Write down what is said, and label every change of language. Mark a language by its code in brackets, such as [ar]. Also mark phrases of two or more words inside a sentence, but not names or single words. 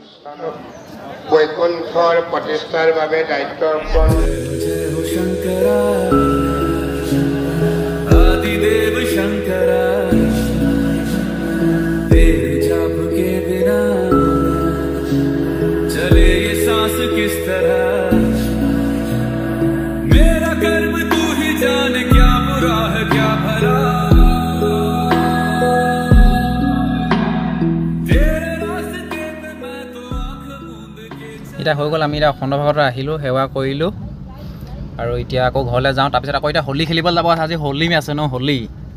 [as] বৈকুণ্ঠৰ প্ৰতিষ্ঠাৰ বাবে দায়িত্ব অৰ্পণ [hi] आदिदेव शंकरा तेरे जाप के बिना चले ये सांस किस तरह मेरा कर्म तू ही जाने क्या बुरा है क्या भला तेरे रास्ते पे मैं तो आँख मूंद के [as] এতিয়া হৈ গ'ল আমি এতিয়া অখণ্ড ভাগৱত আহিলোঁ সেৱা কৰিলোঁ আৰু এতিয়া আকৌ ঘৰলৈ যাওঁ তাৰপিছত আকৌ এতিয়া হোলী খেলিবলৈ যাব আছে আজি হোলী আছে ন হোলী